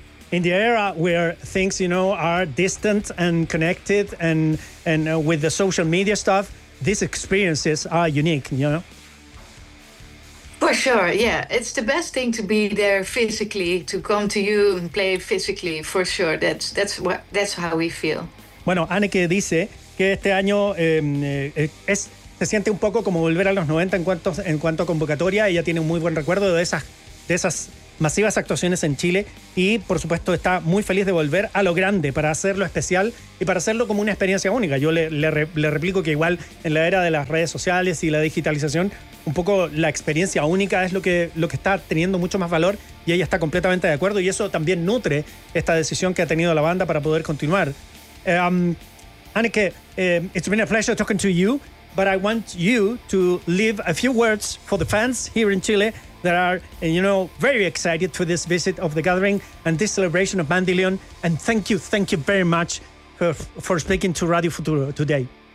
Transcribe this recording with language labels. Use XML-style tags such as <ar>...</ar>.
<en>In the era where things, you know, are distant and connected and with the social media stuff, these experiences are unique, you know? For sure, yeah. It's the best thing to be there physically, to come to you and play physically, for sure. That's how we feel.</en> <es>Bueno, Anneke dice que este año se siente un poco como volver a los 90 en cuanto a convocatoria. Ella tiene un muy buen recuerdo de esas masivas actuaciones en Chile y, por supuesto, está muy feliz de volver a lo grande para hacerlo especial y para hacerlo como una experiencia única. Yo le replico que igual en la era de las redes sociales y la digitalización, un poco la experiencia única es lo que está teniendo mucho más valor y ella está completamente de acuerdo y eso también nutre esta decisión que ha tenido la banda para poder continuar.</es> <en>Anneke, it's been a pleasure talking to you, but I want you to leave a few words for the fans here in Chile that are, you know, very excited for this visit of The Gathering and this celebration of Mandylion. And thank you very much for speaking to Radio Futuro today.</en>